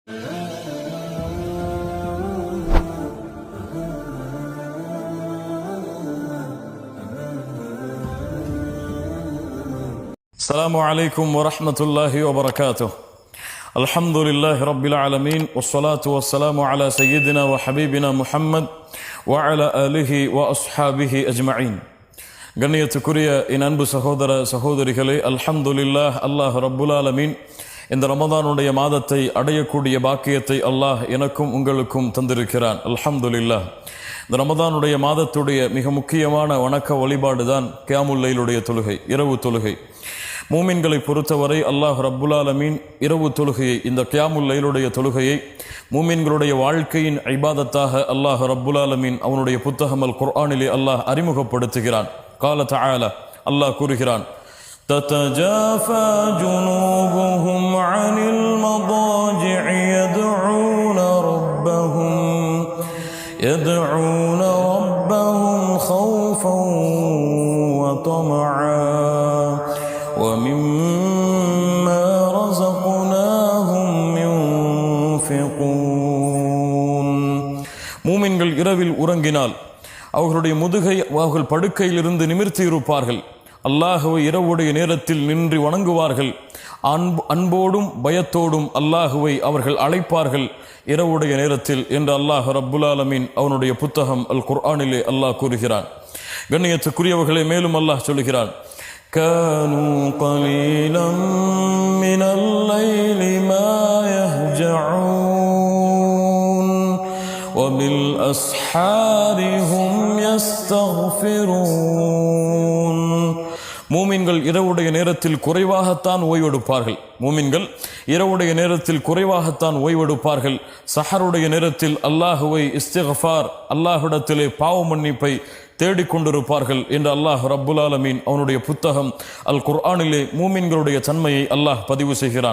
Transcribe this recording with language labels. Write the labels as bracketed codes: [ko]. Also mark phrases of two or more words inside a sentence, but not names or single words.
[ar] السلام عليكم ورحمة الله وبركاته. الحمد لله رب العالمين والصلاة والسلام على سيدنا وحبيبنا محمد وعلى آله وأصحابه أجمعين. [ta] கண்ணியத்துக்குரிய என் அன்பு சகோதர சகோதரிகளே, அல்ஹம்துலில்லாஹ், [ar] الله رب العالمين [ta] இந்த ரமதானுடைய மாதத்தை அடையக்கூடிய பாக்கியத்தை அல்லாஹ் எனக்கும் உங்களுக்கும் தந்திருக்கிறான். அல்ஹம்துலில்லாஹ். இந்த ரமதானுடைய மாதத்துடைய மிக முக்கியமான வணக்க வழிபாடு தான் [ar] قيام الليل [ta] தொழுகை, இரவு தொழுகை. மூமின்களை பொறுத்தவரை [ar] الله رب العالمين [ta] இரவு தொழுகையை, இந்த [ar] قيام الليل [ta] தொழுகையை மூமின்களுடைய வாழ்க்கையின் இபாதத்தாக [ar] الله رب العالمين [ta] அவனுடைய புத்தகம் [ar] القرآن [ta] அல்லாஹ் அறிமுகப்படுத்துகிறான். [ar] قال تعالى, [ta] அல்லாஹ் கூறுகிறான், [ar] تتجافى جنوبهم عن المضاجع يدعون ربهم خوفا وطمعا ومما رزقناهم ينفقون. [ta] மூமின்கள் இரவில் உறங்கினால் அவர்களுடைய முதுகை அவர்கள் படுக்கையிலிருந்து நிமிர்த்தி இருப்பார்கள். அல்லாஹுவை இரவுடைய நேரத்தில் நின்று வணங்குவார்கள். அன்போடும் பயத்தோடும் அல்லாஹுவை அவர்கள் அழைப்பார்கள் இரவுடைய நேரத்தில் என்று [ar] الله رب العالمين [ta] அவனுடைய புத்தகம் [ar] القرآن [ta] அல்லாஹ் கூறுகிறான். கண்ணியத்துக்குரியவர்களை மேலும் அல்லாஹ் சொல்கிறான், [ar] كانوا قليلا من الليل ما يهجعون وبالأسحار هم يستغفرون. [ta] மூமின்கள் இரவுடைய நேரத்தில் குறைவாகத்தான் ஓய்வெடுப்பார்கள். மூமின்கள் இரவுடைய நேரத்தில் குறைவாகத்தான் ஓய்வெடுப்பார்கள். சஹருடைய நேரத்தில் அல்லாஹுவை இஸ்திக்ஃபார், அல்லாஹ்விடத்திலே பாவ மன்னிப்பை தேடிக்கொண்டிருப்பார்கள் என்று [ar] الله رب العالمين [ta] அவனுடைய புத்தகம் [ar] القرآن [ta] மூமின்களுடைய தன்மையை அல்லாஹ் பதிவு செய்கிறான்.